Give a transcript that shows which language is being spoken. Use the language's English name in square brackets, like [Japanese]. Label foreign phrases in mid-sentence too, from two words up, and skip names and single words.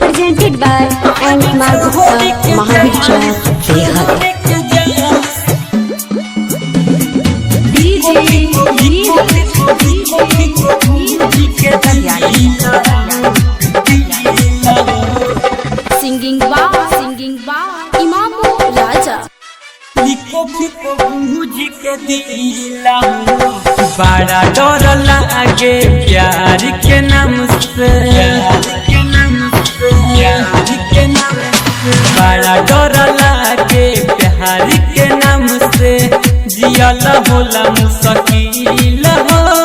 [English] presented by Kumar Gupta, Mahavir Chowk, Behat. Singing bar, Imamu Raja. [Bhojpuri] बड़ा डर लागे प्यार के नाम से, बड़ा डर लागे प्यार के नाम से, जियल होला मुश्किल हो।